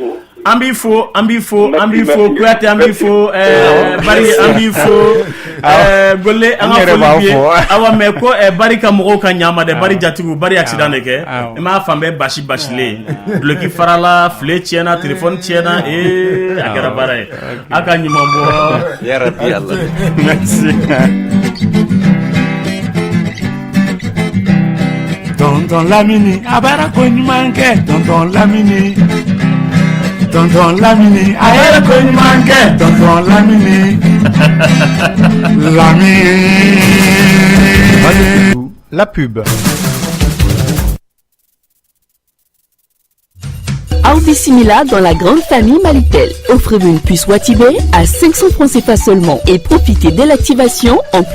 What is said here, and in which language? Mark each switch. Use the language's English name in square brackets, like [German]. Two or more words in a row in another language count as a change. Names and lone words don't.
[Bambara] an b'i fo Kuyate an b'i fo Bari an b'i fo Gole an ka foli b'i ye awa mais ko Bari ka mɔgɔw ka ɲama dɛ Bari jatigiw Bari accident de kɛ i m'a fan bɛɛ basilen duloki farala file tiɲɛna téléphone tiɲɛna a kɛra baara ye a ka ɲuman bɔ [Arabic] يا ربي الله [Bambara] merci Tonton Lamini abara ko ɲuman kɛ Tonton Lamini a yɛrɛ ko ɲuman kɛ Tonton Lamini [French] La pub. Audi Simila dans la grande famille Malitel. Offrez-vous une puce Watibé à 500 francs CFA seulement et profitez dès l'activation en plus